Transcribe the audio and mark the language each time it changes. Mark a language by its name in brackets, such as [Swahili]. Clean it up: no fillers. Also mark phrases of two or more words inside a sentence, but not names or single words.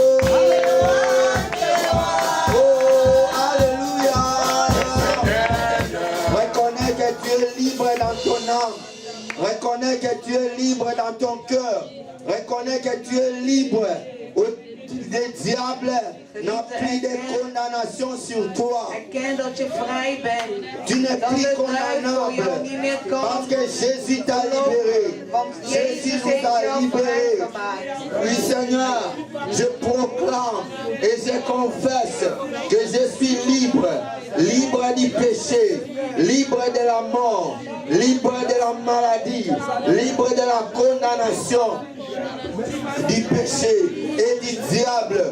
[French] Oh, alléluia. Reconnais que tu es libre dans ton âme. Reconnais que tu es libre dans ton cœur. Reconnais que tu es libre. Le diable n'a plus de condamnation sur toi. [Dutch] Erken dat je vrij bent. [French] Tu n'es [Dutch] Dat [French] plus [Dutch] de duivel [French] condamnable. [Dutch] jou niet meer [French] Parce [Dutch] kan. [French] que Jésus t'a libéré. [Dutch] Want Jésus Jezus [French] nous [Dutch] heeft [French] a [Dutch] jou [French] libérés. [Dutch] vrijgemaakt. [French] Oui, Seigneur, je proclame et je confesse que je suis libre. Libre du péché, libre de la mort, libre de la maladie, libre de la condamnation, du péché et du diable.